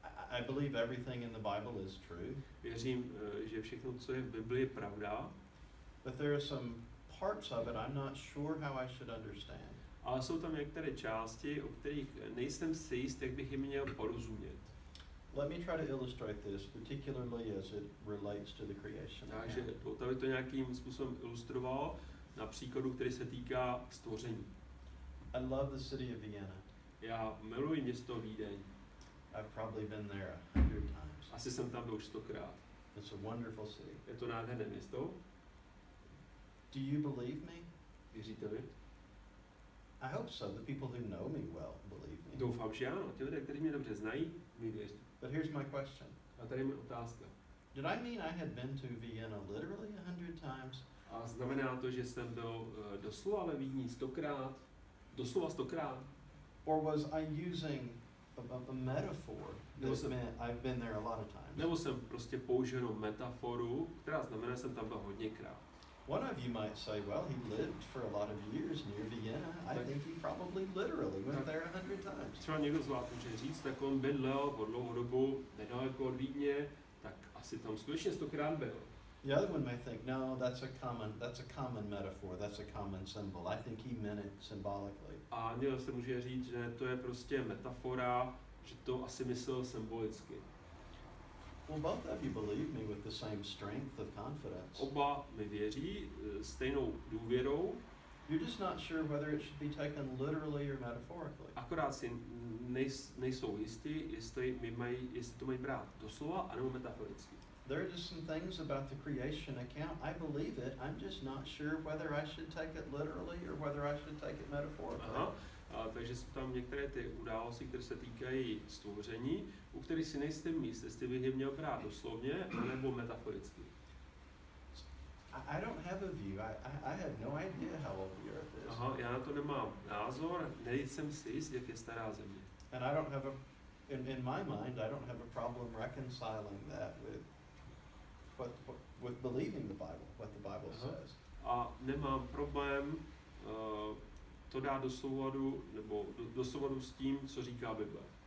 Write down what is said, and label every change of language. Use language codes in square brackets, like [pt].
[en] I believe everything in the Bible is true. [cs] Věřím, že všechno, co je v Biblii, je pravda. [en] But there are some parts of it I'm not sure how I should understand. [cs] Ale jsou tam některé části, o kterých nejsem si jist, jak bych jim měl porozumět. [en] Let me try to illustrate this, particularly as it relates to the creation. [cs] Takže to by to nějakým způsobem ilustroval na příkladu, který se týká stvoření. [en] I love the city of Vienna. [cs] Já miluji město Vídeň. [en] I've probably been there 100 times. [cs] Asi jsem tam byl už 100krát. [en] It's a wonderful city. [cs] Je to nádherné město. [en] Do you believe me? [cs] Věříte mi? [en] I hope so. The people who know me well believe me. [cs] Doufám, že ano. Ti lidé, kteří mě dobře znají, mi věří. [en] But here's my question. [cs] A tady je otázka. [en] Did I mean I had been to Vienna literally 100 times? [cs] A znamená to, že jsem byl doslova ve Vídni 100krát? Doslova 100krát? [en] Or was I using a metaphor that meant I've been there a lot of times? [cs] Nebo jsem prostě použil metaforu, která znamená, že jsem tam byl hodněkrát. [en] One of you might say, well, he lived for a lot of years near Vienna. I think he probably literally went there 100 times. [cs] Třeba někdo z vás může říct, tak on bydlel po dlouhou dobu nedaleko od Vídně, tak asi tam skutečně 100krát byl. [en] The other one may think, no, that's a common metaphor, that's a common symbol. I think he meant it symbolically. [cs] A někdo se může říct, že to je prostě metafora, že to asi myslel symbolicky. [en] Well, both of you believe me with the same strength of confidence. [cs] Oba mi věří stejnou důvěrou. [en] You're just not sure whether it should be taken literally or metaphorically. [cs] Akorát si nejsou jistí, jestli to mají brát doslova anebo metaforicky. [en] There are just some things about the creation account. I believe it. I'm just not sure whether I should take it literally or whether I should take it metaphorically. Aha. [cs] Takže jsou tam některé ty události, které se týkají stvoření, u kterých si nejsem jist, jestli bych je měl brát doslovně nebo metaforicky. [en] I don't have a view. I have no idea how old the earth is. [cs] Aha, já na to nemám názor, nejsem si jist, jak je stará země. [en] And I don't have in my mind, I don't have a problem reconciling that with believing the Bible, what the Bible says. [cs] A nemám problém to dát do souladu, nebo do souladu s tím, co říká Bible.